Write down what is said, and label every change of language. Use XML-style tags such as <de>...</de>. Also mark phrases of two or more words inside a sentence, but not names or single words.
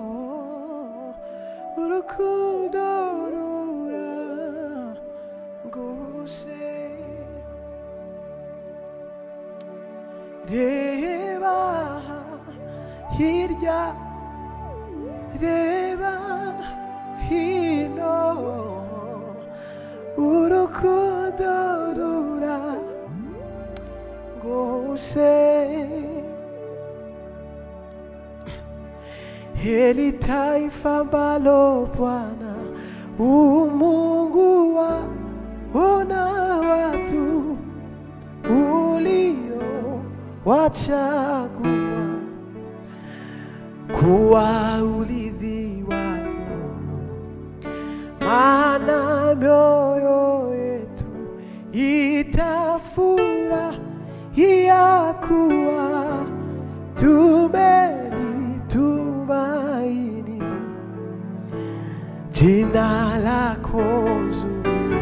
<rw>urukundo rura rwose reba hirya reba hino urukundo ruragose.</rw> <sw>Hili taifa ambalo Bwana Mungu waona watu ulio wachagua kuwa urithi wako, maana mioyo yetu itafurahia kuwa tumelitumaini jina lako zuri.</sw>